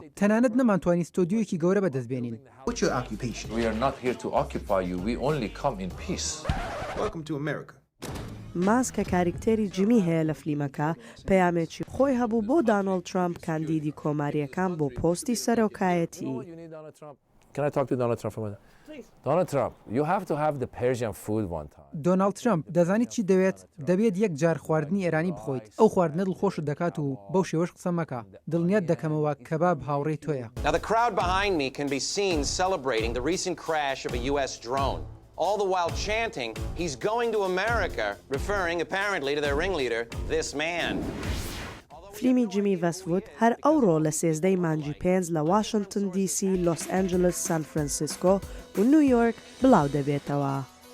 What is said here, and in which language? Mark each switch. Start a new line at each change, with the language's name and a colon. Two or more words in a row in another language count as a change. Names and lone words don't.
Central Kurdish: تەنانەت نەمانتوانی ستۆدیۆیەکی گەورە بەدەستبێنین. ماز کە کاریکتێری جیمی هەیە لە فلیمەکە پەیامێکی خۆی هەبوو بۆ دانۆڵد ترامپ کاندیدی کۆماریەکان بۆ پۆستی سەرۆکایەتی. دۆناڵد ترامپ دەزانیت چی دەوێت؟ دەبێت یەک جار خواردنی ئێرانی بخۆیت. ئەو خواردنە دڵخۆشت دەکات و بەو شێوەش قسە مەکە. دڵنیات دەکەمەوە کەباب هاوڕێی تۆیە.
English: All the while chanting, he's going to America, referring apparently to their ringleader, this man.
Central Kurdish: فلیمی جیمی وەسوود هەر ئەوڕۆ لە 13 مانگی پێنج لە واشنگتن دیسی، لۆس ئەنجلس، سان فرانسیسکۆ و نیویۆرک بڵاو دەبێتەوە.